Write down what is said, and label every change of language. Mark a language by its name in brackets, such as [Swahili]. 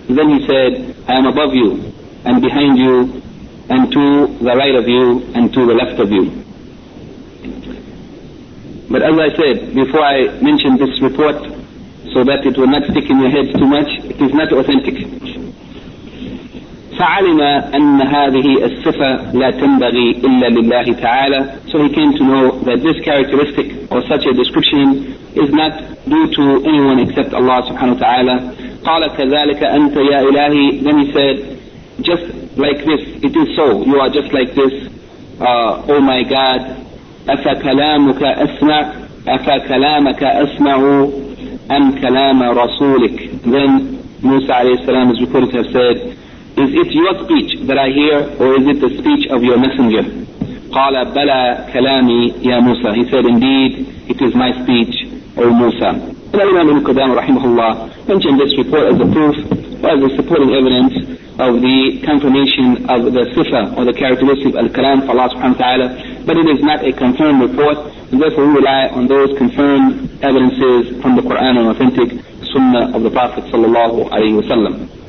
[English] Then he said, I am above you, and behind you, and to the right of you, and to the left of you. But as I said, before I mention this report, so that it will not stick in your head too much, it is not authentic. [Arabic] فعلم أن هذه الصفة لا تنبغي إلا لله تعالى. [English] So he came to know that this characteristic or such a description is not due to anyone except Allah subhanahu wa ta'ala. [Arabic] قال كذلك أنت يا إلهي. [English] Then he said, just like this, it is so, you are just like this. Oh my God, [Arabic] أفكلامك أسمع, أفكلامك أسمع أم كلام رسولك. [English] Then Musa عليه السلام is reported to have said, Is it your speech that I hear, or is it the speech of your messenger? [Arabic] قَالَ بَلَى كَلَامِي يَا مُوسَى. [English] He said, indeed, it is my speech, O Musa. And Al-Imam Ibn Qudama rahimahullah mentioned this report as a proof, or as a supporting evidence of the confirmation of the sifa, or the characteristic of Al-Kalam for Allah subhanahu wa ta'ala, but it is not a confirmed report, and therefore we rely on those confirmed evidences from the Qur'an and authentic sunnah of the Prophet sallallahu alayhi wa sallam.